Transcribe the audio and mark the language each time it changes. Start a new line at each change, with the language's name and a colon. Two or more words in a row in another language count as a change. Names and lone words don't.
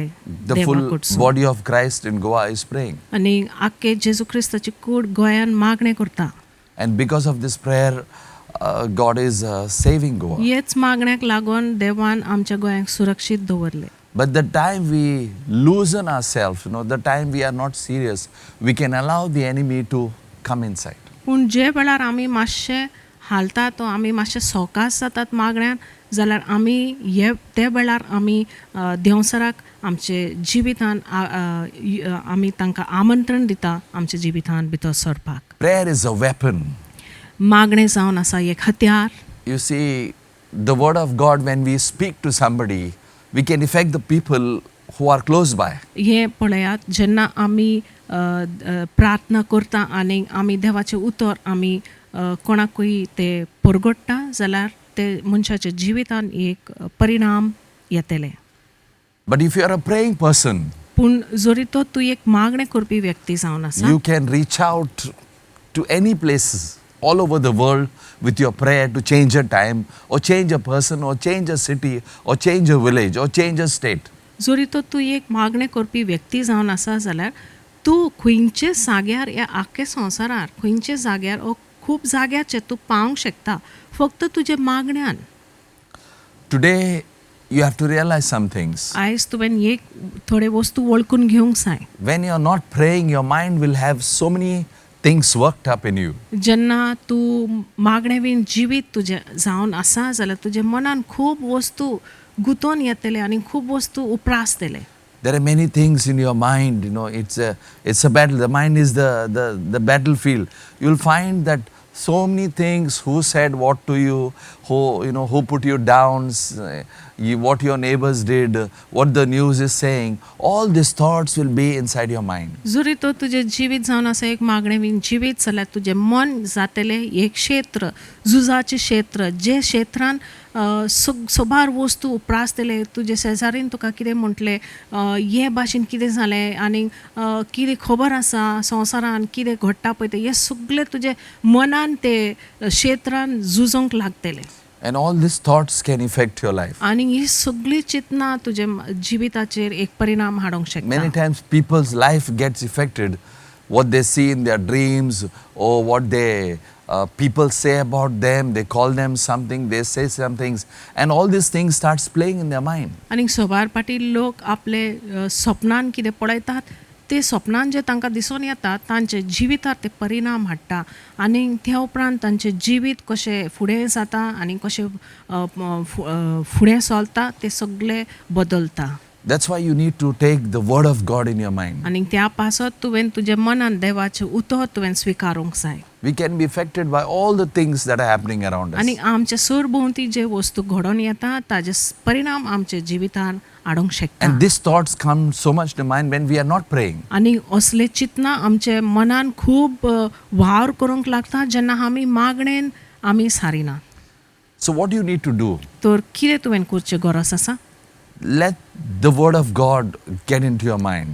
English: The
Konkani: देवा
English: full
Konkani: कडसून.
English: body of Christ in Goa is praying.
Konkani: आनी आख्खे जेजू क्रिस्ताची कूड गोंयान मागणे करता.
English: And because of this prayer, God is saving Goa.
Konkani: हेच मागण्याक लागून देवान आमच्या गोंयाक सुरक्षीत दवरले.
English: But the time we loosen ourselves, the time we are not serious, we can allow the enemy to come inside.
Konkani: पूण जे वेळार आमी मातशे हालतात आमी मातशे सवकास जातात मागण्यान जाल्यार आमी ते वेळार आमी देवसराक आमचे जिवितान आमी तांकां आमंत्रण दिता आमच्या जिवितान भितर सरपाक.
English: Prayer is a weapon.
Konkani: मागणे जावन आसा एक हत्यार.
English: You see, the word of God, when we speak to somebody, we can affect the people who are close by.
Konkani: हे पळयात जेन्ना आमी प्रार्थना करता आनी आमी देवाचें उतर आमी कोणाकूय ते परगडटा जाल्यार ते मनशाच्या जिवितान एक परिणाम येतले.
English: But if you are a praying person,
Konkani: पूण जरी तो तूं एक मागणे करपी व्यक्ती जावन आसा
English: you can reach out to any places all over the world with your prayer to change a time or change a person or change a city or change a village or change a state.
Konkani: जरी तो तूं एक मागणे करपी व्यक्ती जावन आसा जाल्यार तूं खंयचे जाग्यार ह्या आख्खे संवसारार खंयचे जाग्यार ओ खूब जाग्याचेर तूं पावंक शकता फक्त तुजे मागण्यान.
English: Today, you have to realize some things.
Konkani: आयज तुवें एक थोडे वस्तू वळखून घेवंक जाय.
English: When you are not praying, your mind will have so many things worked up in you.
Konkani: जेन्ना तूं मागणे बीन जिवीत तुजें जावन आसा जाल्यार तुजे मनान खूब वस्तू गुंतोवन येतले आनी खूब वस्तू उप्रासतले.
English: There are many things in your mind, it's a battle. The mind is the battlefield. You'll find that so many things, who said what to you, who put you down, what your neighbors did, what the news is saying, all these thoughts will be inside your mind.
Konkani: जरी तो तुजे जिवीत जावन आसा एक मागणे बीन जिवीत जाल्यार तुजें मन जातलें एक क्षेत्र झुजाचें क्षेत्र जे क्षेत्रान सोबार वस्तू उप्रासतले तुजे शेजारीन तुका कितें म्हटलें हे भाशेन कितें जालें आनी कितें खबर आसा संवसारान कितें घडटा पळय तें हें सगळें तुजे मनान ते क्षेत्रान झुजोंक लागतलें.
English: And all these thoughts can affect your life.
Konkani: आनी ही सगळी चिंतना तुजे जिविताचेर एक परिणाम हाडूंक शकता.
English: Many times people's life gets affected what they see in their dreams or what they people say about them. They call them something, they say some things, and all these things starts playing in their mind.
Konkani: आनी सोबार पाटी लोक आपले सपनान कितें पळयतात ते सपनान जे तांकां दिसून येता तांचे जिवितार ते परिणाम हाडटा आनी त्या उपरांत तांचें जिवीत कशें फुडें जाता आनी कशें फुडें चलता ते सगळे बदलता.
English: That's why you need to take the word of God in your mind.
Konkani: आनी त्या पासत तुवें तुजे मनान देवाचें उतर तुवें स्विकारूंक जाय.
English: We can be affected by all the things that are happening around us.
Konkani: आनी आमच्या सरभोंवती जे वस्तू घडोवन येता ताजे परिणाम आमच्या जिवितार हाडूंक शकता.
English: And these thoughts come so much to mind when we are not praying.
Konkani: आनी असले चिंतना आमचे मनान खूब वावर करूंक लागता जेन्ना आमी मागणेन आमी सारिना.
English: So what do you need to do?
Konkani: तर कितें तुवें करचें गरज आसा?
English: Let the word of God get into your mind,